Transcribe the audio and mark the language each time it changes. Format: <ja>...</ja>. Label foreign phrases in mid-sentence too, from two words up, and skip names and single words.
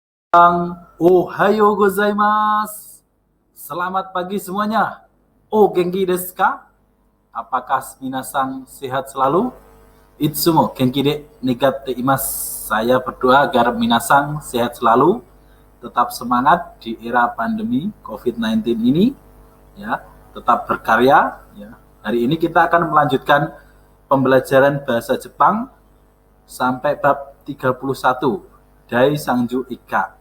<ja>おはようございます.</ja> <id>Selamat pagi semuanya.</id> <ja>元気ですか?</ja> <id>Apakah minasang sehat selalu?</id> <ja>いつも元気で願っています.</ja> <id>Saya berdoa agar minasang sehat selalu, tetap semangat di era pandemi COVID-19 ini, ya, tetap berkarya, ya. Hari ini kita akan melanjutkan pembelajaran bahasa Jepang sampai bab 31,</id> <ja>第三十一課.</ja>